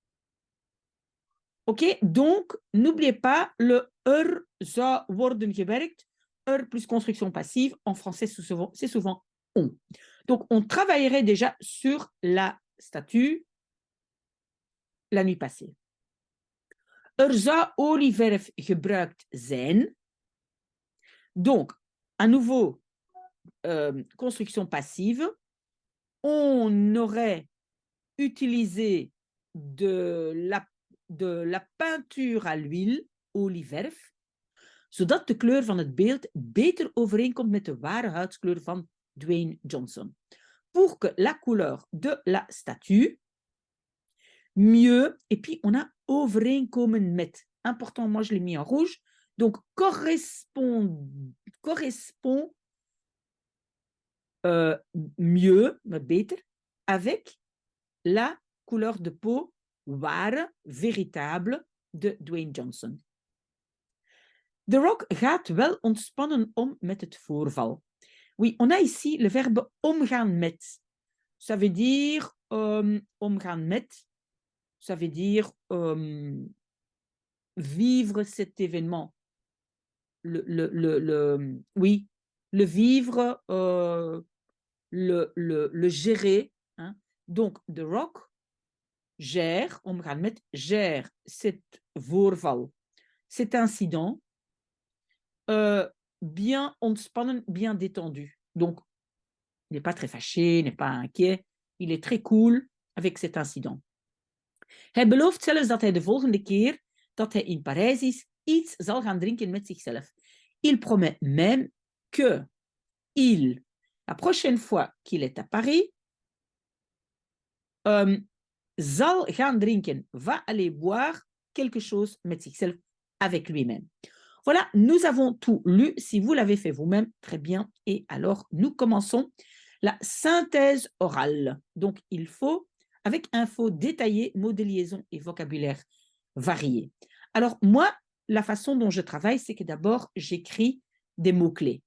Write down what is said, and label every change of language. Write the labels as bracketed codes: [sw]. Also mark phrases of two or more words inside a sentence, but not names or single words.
[fr] OK? Donc, n'oubliez pas le [nl] zou worden gewerkt. [fr] Plus construction passive. En français, c'est souvent on. Donc, on travaillerait déjà sur la statue la nuit passée. [nl] Zou olieverf gebruikt zijn. [fr] Donc, à nouveau, construction passive. On aurait utilisé de la peinture à l'huile, [nl] olieverf, zodat de kleur van het beeld beter overeenkomt met de ware huidskleur van Dwayne Johnson. [fr] Pour que la couleur de la statue mieux, et puis on a [nl] overeenkomen met. [fr] Important, moi je l'ai mis en rouge. Donc correspond mieux, beter, avec la couleur de peau ware, véritable de Dwayne Johnson. [nl] The Rock gaat wel ontspannen om met het voorval. [fr] Oui, on a ici le verbe [nl] omgaan met. [fr] Ça veut dire [nl] omgaan met. [fr] Ça veut dire vivre cet événement. Oui, le vivre, le gérer. Hein. Donc, The Rock gère, [nl] omgaan met, [fr] gère cet voorval, cet incident, bien ontspannen, bien détendu. Donc, il n'est pas très fâché, il n'est pas inquiet, il est très cool avec cet incident. [nl] Hij belooft zelfs dat hij de volgende keer dat hij in Parijs is, iets zal gaan drinken met zichzelf. [fr] Il promet même que la prochaine fois qu'il est à Paris, [nl] zal gaan drinken, [fr] va aller boire quelque chose [nl] met zichzelf [fr] avec lui-même. Voilà, nous avons tout lu. Si vous l'avez fait vous-même, très bien. Et alors, nous commençons la synthèse orale. Donc, il faut, avec info détaillée, mots de liaison et vocabulaire variés. Alors, moi, la façon dont je travaille, c'est que d'abord, j'écris des mots-clés.